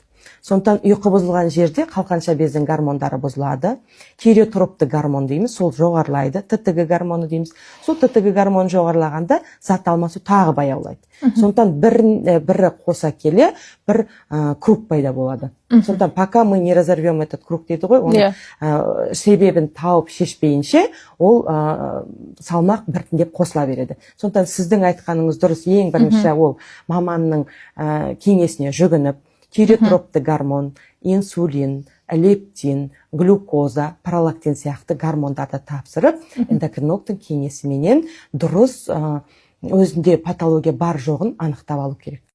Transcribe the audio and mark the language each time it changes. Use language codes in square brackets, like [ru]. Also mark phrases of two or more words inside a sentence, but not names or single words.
[kk] Сондықтан ұйқы бұзылған жерде қалқанша бездің гормондары бұзылады. Тиреотропты гормон дейміз, сол жоғарылайды. ТТГ гормоны дейміз. Сол ТТГ гормон жоғарылағанда зат алмасу тағы баяулайды. Сондықтан бірі қоса келе бір круг пайда болады. Сондықтан [ru] пока мы не разорвем этот круг [kk] дейді ғой, оның себебін тауып шешпейінше, ол салмақ біртіндеп қосыла береді. Сондықтан сіздің айтқаныңыз дұрыс, ең бірінші ол маманның кеңесіне жүгініп, тиреотропты гормон, инсулин, лептин, глюкоза, пролактин сияқты гормондарды тапсырып, эндокринологтың кеңесіменен дұрыс өзінде патология бар жоғын анықтап алу керек.